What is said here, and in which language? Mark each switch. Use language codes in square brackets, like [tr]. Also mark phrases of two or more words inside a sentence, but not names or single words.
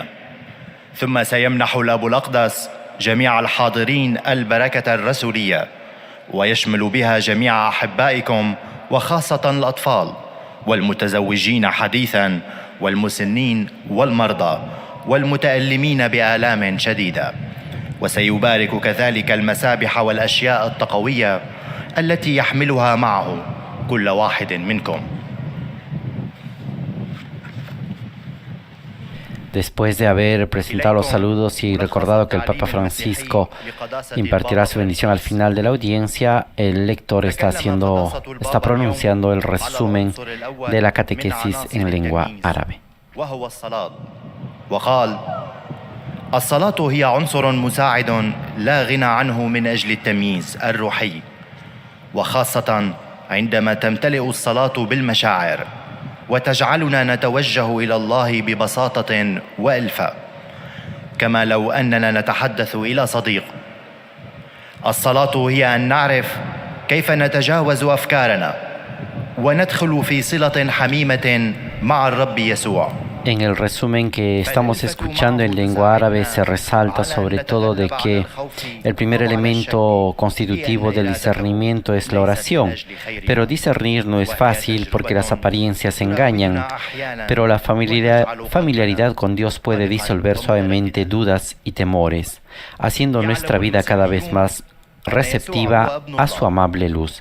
[ar] ثم سيمنح الأب الأقدس جميع الحاضرين البركة الرسولية، ويشمل بها جميع أحبائكم وخاصة الأطفال والمتزوجين حديثاً والمسنين والمرضى والمتألمين بآلام شديدة، وسيبارك كذلك المسابح والأشياء التقوية التي يحملها معه كل واحد منكم. [es] Después de haber presentado los saludos y recordado que el Papa Francisco impartirá su bendición al final de la audiencia, el lector está pronunciando el resumen de la catequesis en lengua árabe. [ar] وقال: الصلاة هي عنصر مساعد لا غنى عنه من أجل التمييز الروحي، وخاصة عندما تمتلئ الصلاة بالمشاعر وتجعلنا نتوجه إلى الله ببساطة وألفة، كما لو أننا نتحدث إلى صديق. الصلاة هي أن نعرف كيف نتجاوز أفكارنا وندخل في صلة حميمة مع الرب يسوع. [es] En el resumen que estamos escuchando en lengua árabe se resalta sobre todo de que el primer elemento constitutivo del discernimiento es la oración, pero discernir no es fácil porque las apariencias engañan, pero la familiaridad con Dios puede disolver suavemente dudas y temores, haciendo nuestra vida cada vez más receptiva a su amable luz.